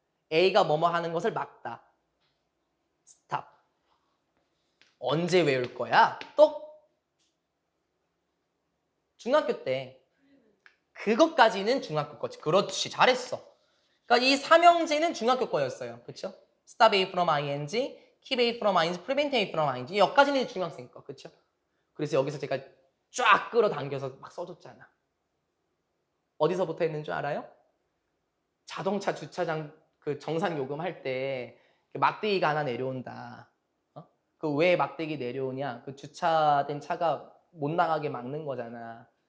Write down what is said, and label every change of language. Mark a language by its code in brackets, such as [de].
[ko] A가 뭐뭐 하는 것을 막다. 스탑. 언제 외울 거야? 또? 중학교 때. 그것까지는 중학교 거지. 그렇지. 잘했어. 그러니까 이 삼형제는 중학교 거였어요. 그렇죠? [en] Stop A from ing, Keep A from ing, Prevent A from ing. [ko] 여기까지는 중학생 거. 그렇죠? 그래서 여기서 제가 쫙 끌어당겨서 막 써줬잖아. 어디서부터 했는 줄 알아요? 자동차 주차장 그 정산 요금할 때 막대기가 하나 내려온다. 그 왜 막대기 내려오냐? 그 주차된 차가 못 나가게 막는 거잖아.